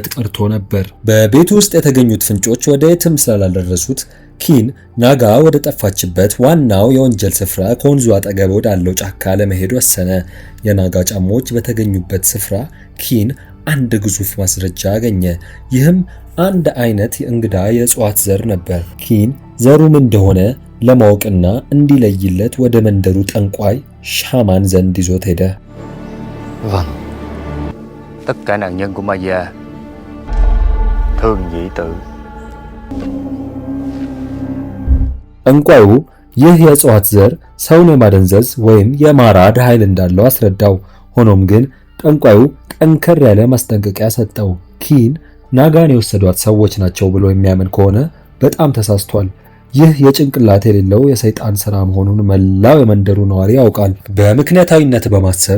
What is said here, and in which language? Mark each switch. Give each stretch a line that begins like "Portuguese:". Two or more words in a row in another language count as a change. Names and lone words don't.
Amharic: ቀርቶ ነበር። በቤቱ ውስጥ የተገኙት ፍንጮች ወደ የትም ስላልደረሱት ኪን ናጋ ወደ ጠፋችበት ዋናው የወንጀል ስፍራ ከወንዙ አጠገብ ወዳለው ጫካ ለመሄድ ወሰነ። የናጋ ጫማዎች በተገኙበት ስፍራ ኪን አንድ ግዙፍ ማስረጃ አገኘ። ይህም አንድ አይነት እንግዳ የእጽዋት ዘር ነበር። ኪን ዘሩ ምን እንደሆነ ለማወቅና እንዲለይለት ወደ መንደሩ ጠንቋይ ሻማን ዘንድ ይዞት ሄደ።
Vietnamese: Vâng. Tất cả nạn nhân của Maya thường dị tự.
Amharic: ጠንቋዩ ይህ የእጽዋት ዘር ሰውን የማደንዘዝ ወይም የማራድ ኃይል እንዳለው አስረዳው። ሆኖም ግን ጠንቋዩ ጠንከር ያለ ማስጠንቀቂያ ሰጠው። ኪን ናጋን የወሰዷት ሰዎች ናቸው ብሎ የሚያምን ከሆነ በጣም ተሳስቷል። ይህ የጭንቅላት የሌለው የሰይጣን ሥራ መሆኑን መላው የመንደሩ ነዋሪ ያውቃል። በምክንያታዊነት በማሰብ